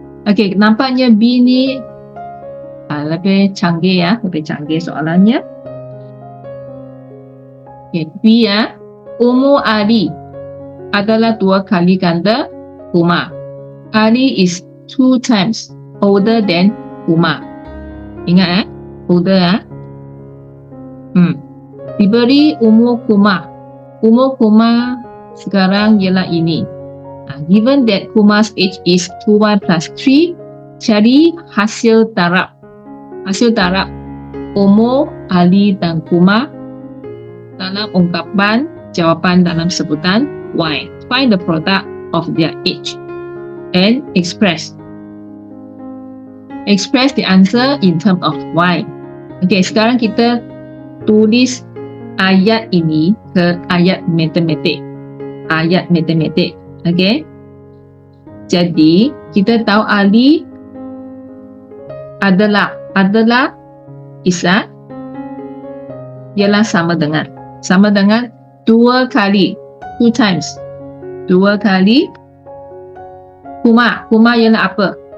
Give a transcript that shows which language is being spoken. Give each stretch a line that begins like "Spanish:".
Malay: Okey, nampaknya B ni lebih canggih ya, lebih canggih soalannya. Okey, B ya. Umur Ali adalah 2 kali ganda Umar.
English: Ali is 2 times older than Umar.
Malay: Ingat older ya. Diberi umur Kumar. Umur Kumar sekarang ialah ini.
English: Given that Kumar's age is 2y plus 3,
Malay: cari hasil darab. Hasil darab umur Ali dan Kumar dalam ungkapan jawapan dalam sebutan Y.
English: Find the product of their age and express the answer in terms of Y.
Malay: Okey, sekarang kita tulis ayat ini ke ayat matematik. Ayat matematik. Okey. Jadi, kita tahu Ali adalah Isa ialah sama dengan 2 kali 2 times 2 kali Kumar ialah apa?